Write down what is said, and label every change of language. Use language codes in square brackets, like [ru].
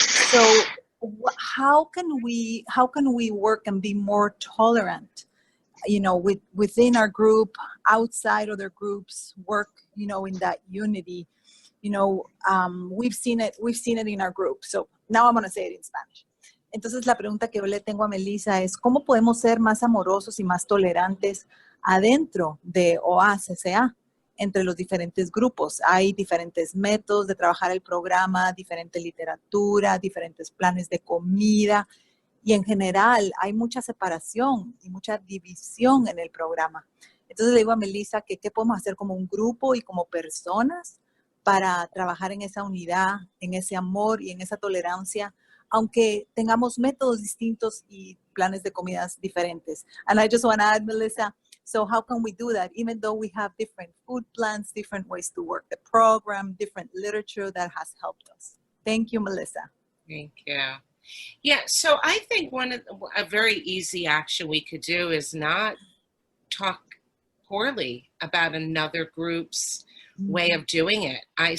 [en] So how can we work and be more tolerant, within our group, outside other groups, work, in that unity? We've seen it in our group. So now I'm going to say it in Spanish. [es] Entonces la pregunta que yo le tengo a Melissa es, ¿cómo podemos ser más amorosos y más tolerantes adentro de OACCA? Entre los diferentes grupos. Hay diferentes métodos de trabajar el programa, diferente literatura, diferentes planes de comida, y en general hay mucha separación y mucha división en el programa. Entonces le digo a Melissa que qué podemos hacer como un grupo y como personas para trabajar en esa unidad, en ese amor y en esa tolerancia, aunque tengamos métodos distintos y planes de comidas diferentes. [en] And I just want to add, Melissa, so how can we do that? Even though we have different food plans, different ways to work the program, different literature that has helped us. Thank you, Melissa. Thank you. Yeah, so I think a very easy action we could do is not talk poorly about another group's way of doing it.